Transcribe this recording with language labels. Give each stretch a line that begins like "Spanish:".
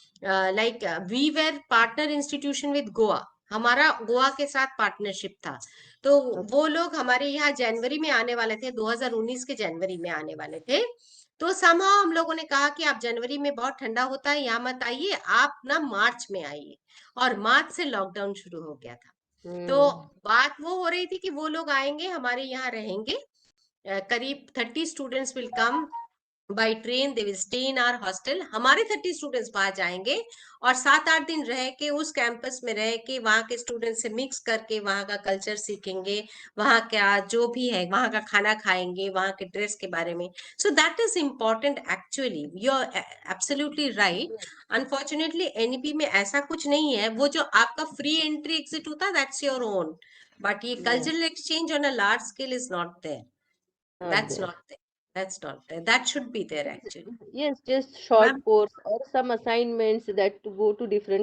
English: We were partner institution with Goa,
Hindi: हमारा गोवा के साथ पार्टनरशिप था। तो वो लोग हमारे यहाँ जनवरी में आने वाले थे, 2019 के जनवरी में आने वाले थे। तो somehow हम लोगों ने कहा कि आप जनवरी में बहुत ठंडा होता है, यहाँ मत आइए, आप ना मार्च में आइए। और मार्च से लॉकडाउन शुरू हो गया था। तो बात वो हो रही थी कि वो लोग आएंगे, हमारे यहाँ रहेंगे।
English: करीब 30 students will come by train, they will stay in our hostel.
Hindi: हमारे 30 स्टूडेंट्स वहां जाएंगे और 7-8 दिन रह के उस कैंपस में रह के वहां के स्टूडेंट्स से मिक्स करके वहां का कल्चर सीखेंगे, वहां क्या जो भी है वहां का खाना खाएंगे, वहां के ड्रेस के बारे में।
English: So that is important actually, you are absolutely right. Unfortunately NEP
Hindi: में ऐसा कुछ नहीं है। वो जो आपका
English: Free entry exit होता है that's your own, but ये cultural exchange on a large scale is not there. That's not there. That's not there. That should be there actually. Yes, just short
Hindi: ma'am
English: course or some assignments that to go to different